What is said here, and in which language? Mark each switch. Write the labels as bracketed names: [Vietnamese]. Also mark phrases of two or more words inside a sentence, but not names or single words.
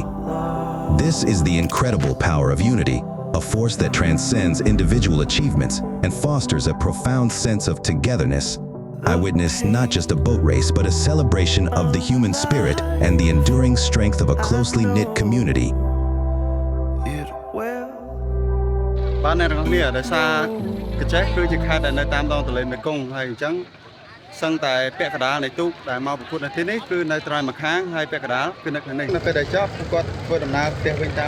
[English] This is the incredible power of unity, a force that transcends individual achievements and fosters a profound sense of togetherness. I witnessed not just a boat race, but a celebration of the human spirit and the enduring strength of a closely knit community. [Khmer] បានអ្នកទាំងគ្នាដោយសារកញ្ចេះគឺជាខេត្តដែលនៅតាមដងទន្លេមេគង្គហើយអញ្ចឹងសឹងតែពាក់កណ្ដាលនៃទូកដែលមកប្រកួតនៅទី នេះគឺនៅត្រង់ម្ខាងហើយពាក់កណ្ដាលគឺនៅខាងនេះនៅពេលដែលចប់គាត់ធ្វើដំណើរផ្ទះវិញតាម